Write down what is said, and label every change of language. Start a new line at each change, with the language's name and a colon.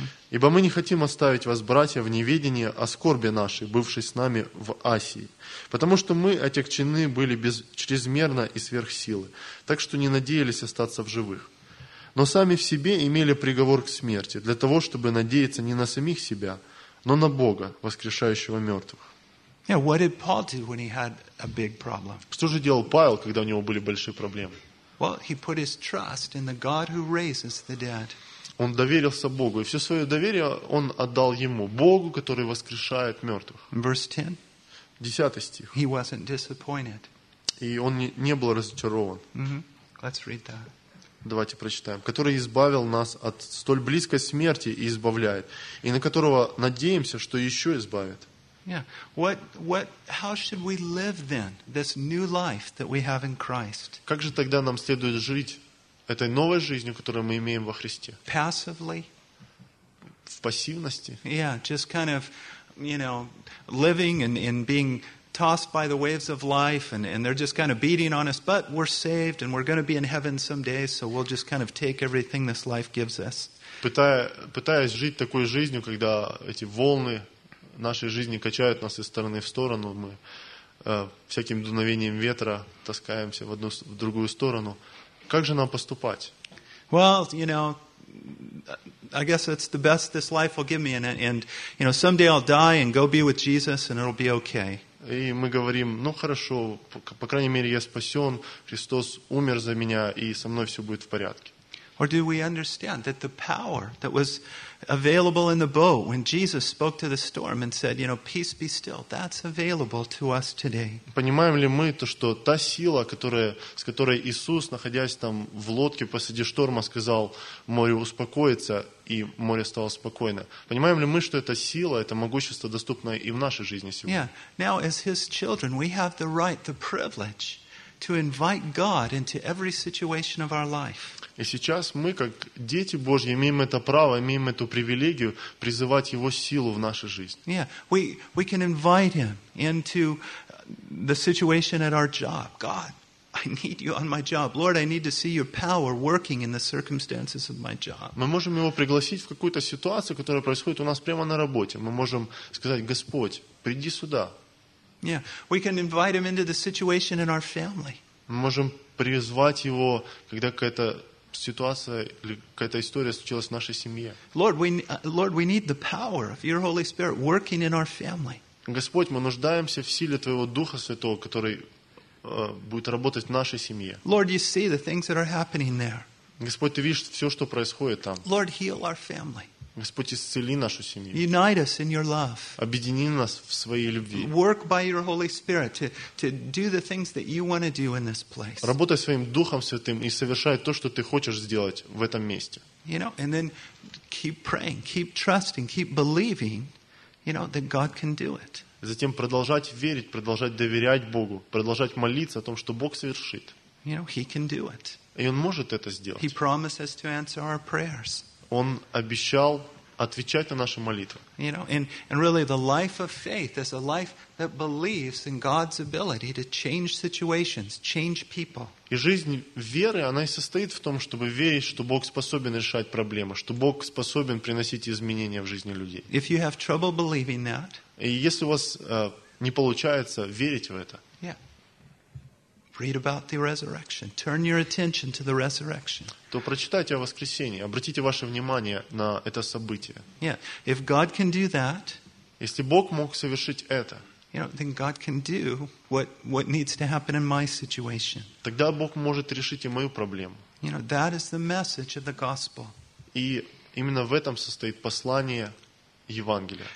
Russian: «Ибо мы не хотим оставить вас, братья, в неведении о скорби нашей, бывшей с нами в Асии, потому что мы отягчены были без, чрезмерно и сверх силы, так что не надеялись остаться в живых. Но сами в себе имели приговор к смерти, для того, чтобы надеяться не на самих себя, но на Бога, воскрешающего мертвых».
English: Yeah, what did Paul do when he had a big problem?
Russian: Что же делал Павел, когда у него были большие проблемы?
English: Well, he put his trust in the God who raises the dead.
Russian: Он доверился Богу, и все свое доверие он отдал ему, Богу, который воскрешает мертвых.
English: Verse 10.
Russian: 10 стих.
English: He wasn't disappointed.
Russian: И он не был разочарован.
English: Let's read that.
Russian: Давайте прочитаем. «Который избавил нас от столь близкой смерти и избавляет, и на которого надеемся, что еще избавит».
English: Yeah. How should we live then, this new life that we have in Christ?
Russian: Как же тогда нам следует жить этой новой жизнью, которую мы имеем во Христе?
English: Passively.
Russian: В пассивности.
English: Yeah, just kind of, you know, living and being tossed by the waves of life and they're just kind of beating on us, but we're saved and we're going to be in heaven someday, so we'll just kind of take everything this life gives us.
Russian: Пытаясь жить такой жизнью, когда эти волны нашей жизни качают нас из стороны в сторону, мы всяким дуновением ветра таскаемся в одну, в другую сторону. Как же нам поступать?
English: Well, you know, I guess it's the best this life will give me, and you know, someday I'll die and go be with Jesus, and it'll be okay.
Russian: И мы говорим, ну хорошо, по крайней мере я спасен, Христос умер за меня, и со мной все будет в порядке.
English: Or do we understand that the power that was available in the boat when Jesus spoke to the storm and said, you know, peace be still, that's available to us today.
Russian: Понимаем ли мы то, что та сила, с которой Иисус, находясь там в лодке посреди шторма, сказал море успокоиться, и море стало спокойно. Понимаем ли мы, что эта сила, это могущество доступно и в нашей жизни сегодня?
English: Yeah. Now, as His children, we have the right, the privilege to invite God into every situation of our life.
Russian: И сейчас мы, как дети Божьи, имеем это право, имеем эту привилегию призывать Его силу в нашей жизни.
English: Yeah, we can invite Him into the situation at our job. God, I need You on my job. Lord, I need to see Your power working in the circumstances of my job.
Russian: Мы можем Его пригласить в какую-то ситуацию, которая происходит у нас прямо на работе. Мы можем сказать: Господь, приди сюда.
English: Yeah, we can invite Him into the situation in our family.
Russian: Мы можем призвать Его, когда какая-то ситуация или какая-то история случилась в нашей семье.
English: Lord, we need the power of Your Holy Spirit working in our family.
Russian: Господь, мы нуждаемся в силе Твоего Духа Святого, который будет работать в нашей семье.
English: Lord, You see the things that are happening there.
Russian: Господь, Ты видишь все, что происходит там.
English: Lord, heal our family.
Russian: Господь, исцели нашу семью.
English: Unite us in Your love.
Russian: Объедини нас в своей любви.
English: Work by Your Holy Spirit to do the things that You want to do in this place.
Russian: Работай своим Духом Святым и совершай то, что Ты хочешь сделать в этом месте.
English: You know, and then keep praying, keep trusting, keep believing, you know, that God can do it.
Russian: Затем продолжать верить, продолжать доверять Богу, продолжать молиться о том, что Бог совершит.
English: You know, He can do it.
Russian: И Он может это сделать.
English: He promises to answer our prayers.
Russian: Он обещал отвечать на наши молитвы.
English: You know, and really the life of faith is a life that believes in God's ability to change situations, change people.
Russian: И жизнь веры, она и состоит в том, чтобы верить, что Бог способен решать проблемы, что Бог способен приносить изменения в жизни людей.
English: If you have trouble believing that,
Russian: и если у вас не получается верить в это,
English: yeah. Read about the resurrection. Turn your attention to the resurrection.
Russian: То прочитайте о воскресении. Обратите ваше внимание на это событие.
English: Yeah. If God can do that,
Russian: если Бог мог совершить это,
English: you know, then God can do what needs to happen in my situation.
Russian: Тогда Бог может решить и мою проблему.
English: You know, that is the message of the gospel.
Russian: И именно в этом состоит послание Евангелия.